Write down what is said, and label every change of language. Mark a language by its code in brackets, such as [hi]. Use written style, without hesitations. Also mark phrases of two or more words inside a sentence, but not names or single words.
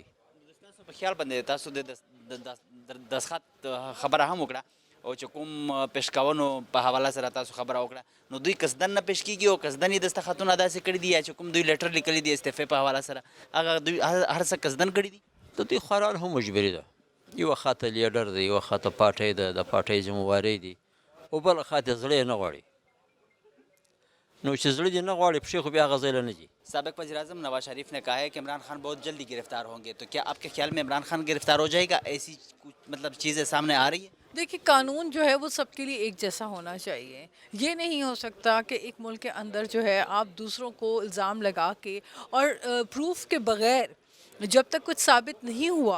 [ps] تاسو په خیال باندې تاسو د دستخط خبره هم وکړه او چې کوم پیشکونو په حواله سره تاسو خبره وکړه، نو دوی قصدن نه پیش کیږي او قصدن یې دستخطونه داسې کړي دي یا چې کوم دوی لیټر لیکلی دی استعفا په حواله سره هغه دوی هر څه قصدن کړي دي؟ د دوی خوران هم مجبري ده، یوه خواته لیډر دی، یوه خواته پارټۍ ده، د پارټۍ ذمهوارۍ دي، او بله خواته زړه یې نه غواړي. نو چې زړه دې نه غواړي پښې خو بیا هغه ځای له نه ځي. [ur] سابق وزیر اعظم نواز شریف نے کہا ہے کہ عمران خان بہت جلدی گرفتار ہوں گے، تو کیا آپ کے خیال میں عمران خان گرفتار ہو جائے گا؟ ایسی مطلب چیزیں سامنے آ رہی ہیں؟ دیکھیے قانون جو ہے وہ سب کے لیے ایک جیسا ہونا چاہیے. یہ نہیں ہو سکتا کہ ایک ملک کے اندر جو ہے آپ دوسروں کو الزام لگا کے اور پروف کے بغیر جب تک کچھ ثابت نہیں ہوا.